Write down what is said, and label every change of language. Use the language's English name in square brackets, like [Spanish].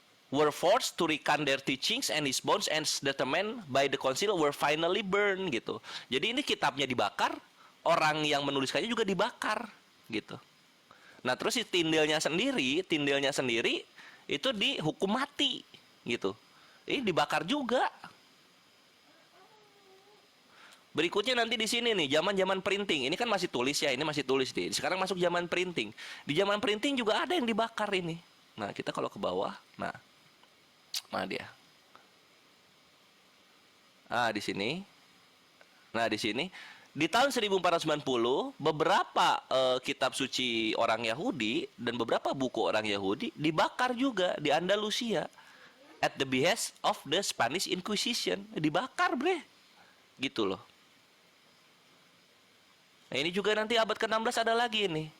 [English] were forced to recant their teachings, and his bones and determined by the council were finally burned gitu. [Indonesian] Jadi ini kitabnya dibakar, orang yang menuliskannya juga dibakar gitu. Nah, terus si tindelnya sendiri itu dihukum mati gitu. Ini dibakar juga. Berikutnya nanti di sini nih, zaman-zaman printing. Ini kan masih tulis ya, ini masih tulis nih. Sekarang masuk zaman printing. Di zaman printing juga ada yang dibakar ini. Nah, kita kalau ke bawah, nah, mana dia? Nah, di sini. Nah, di sini. Di tahun 1490, beberapa kitab suci orang Yahudi dan beberapa buku orang Yahudi dibakar juga di Andalusia. [English] At the behest of the Spanish Inquisition. [Indonesian] Dibakar, bre. Gitu loh. Nah, ini juga nanti abad ke-16 ada lagi ini.